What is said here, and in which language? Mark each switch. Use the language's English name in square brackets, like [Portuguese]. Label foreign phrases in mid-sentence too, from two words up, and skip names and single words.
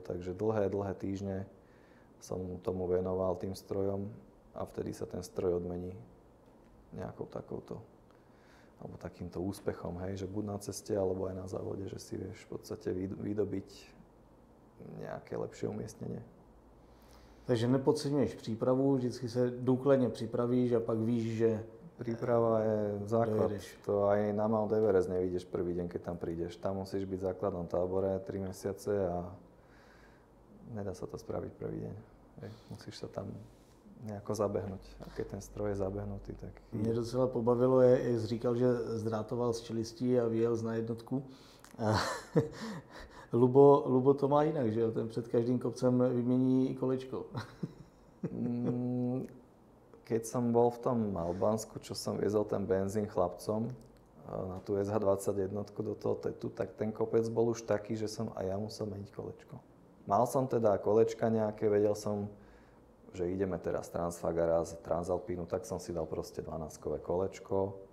[Slovak] Takže dlhé týždne som tomu venoval tým strojom a vtedy sa ten stroj odmení nejakou takouto, alebo takýmto úspechom, hej, že buď na ceste, alebo aj na závode, že si vieš v podstate vydobiť nejaké lepšie umiestnenie. [Czech] Takže nepodceňuješ přípravu, vždycky se důkladně připravíš a pak víš, že [Slovak] príprava je základ. [Czech] dojedeš. [Slovak] To aj na Mount Everest nevidíš prvý deň, keď tam prídeš. Tam musíš byť v základnom tábore 3 mesiace a nedá sa to spraviť prvý deň. Musíš sa tam nejako zabehnúť. A keď ten stroj je zabehnutý, tak... [Czech] Mě docela pobavilo, jak říkal, že zdrátoval z čelistí a vyjel z na jednotku. Lubo to má jinak, že jo? Ten před každým kopcem vymění kolečko. [Slovak] Keď som bol v tom Albánsku, čo som viezol ten benzín chlapcom na tú SH21 do toho tetu, tak ten kopec bol už taký, že som aj ja musel meniť kolečko. Mal som teda kolečka nejaké, vedel som, že ideme teraz Transfagara z Transalpínu, tak som si dal proste 12-kové kolečko.